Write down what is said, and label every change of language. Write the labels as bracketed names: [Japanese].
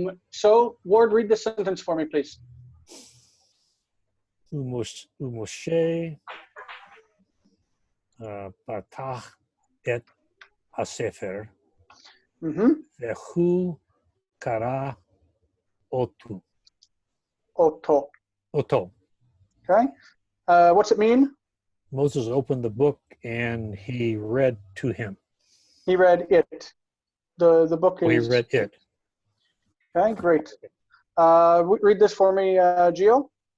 [English] So, Ward, read the sentence for me, please. [Hebrew] ומשה פתח את הספר, והוא קרא אותו. אותו. [English] Okay. What's it mean? Moses opened the book and he read to him. He read it. The book is... He read it. Okay, great. Read this for me, Gio.